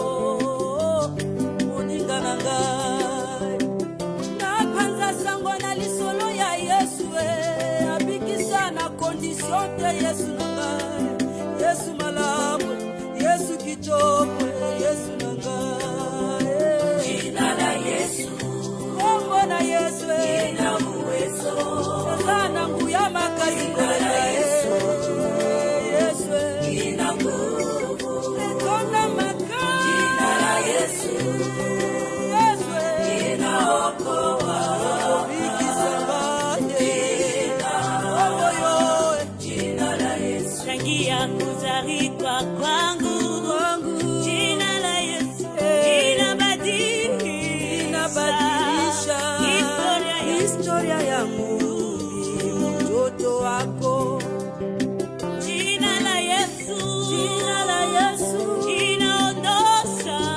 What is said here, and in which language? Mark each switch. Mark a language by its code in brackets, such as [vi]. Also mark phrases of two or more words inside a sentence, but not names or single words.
[ln] moninga na ngai napanza sango na lisolo ya Yesu abikisa na kondisyon te Yesu na ngai Yesu malamu Yesu kitoko Yesu na ngai [sw] jina la Yesu [ln] kombo na Yesu [sw] ina uwezo sana [ln] nguya makazi na Yesu [sw] ina nguvu [ln] kona makazi [sw] jina la Yesu inaokoa jina la Yesu tangia kuzaliwa kwangu jina la Yesu inabadilisha historia yangu mtoto wako jina la Yesu inaondosha